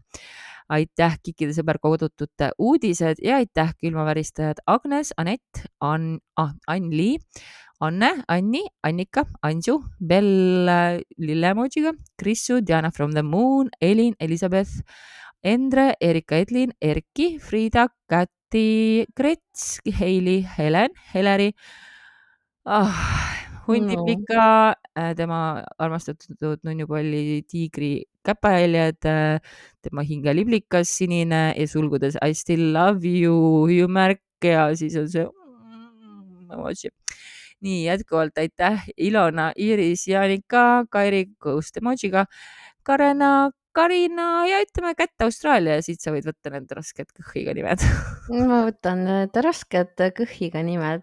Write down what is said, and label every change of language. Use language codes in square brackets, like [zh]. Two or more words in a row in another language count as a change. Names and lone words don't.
[et] Aitäh Kikide sõber kodutute uudised ja aitäh külmaväristajad Agnes, Anett, Ann-Li, Anne, Anni, Annika, Anju, Bell Lillemojiga, Krissu, Diana from the Moon, Elin, Elizabeth, Endre, Erika Edlin, Erki, Friida, Käti, Krets, Heili, Helen, Heleri, Hundipika, tema armastatud nunnupalli tiigri käpajäljed, tema hingeliblikas sinine ja sulgudes [en] I still love you [et] hüüumärk ja siis on see emoji. Nii, jätkuvalt aitäh Ilona, Iiris, Jaanika, Kairi Ghost emojiga, Karina ja ütleme kätte Austraalia ja siit sa võid võtta need rasked kõhiga nimed. Ma võtan need rasked kõhiga nimed.